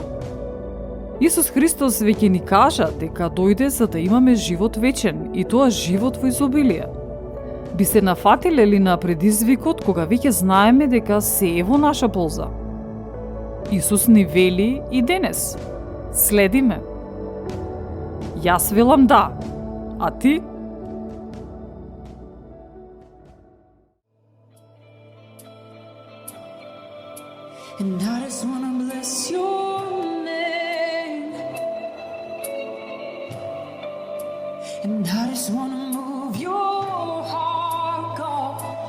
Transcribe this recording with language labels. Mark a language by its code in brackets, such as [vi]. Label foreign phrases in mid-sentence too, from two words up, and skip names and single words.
[mk] Исус Христос веќе ни кажа дека дојде за да имаме живот вечен и тоа живот во изобилие. Би се нафатиле ли на предизвикот кога веќе знаеме дека се е во наша полза? Исус ни вели и денес: следиме. Јас велам да, а ти? [en] And I just wanna bless your name. And I just wanna move your heart, God.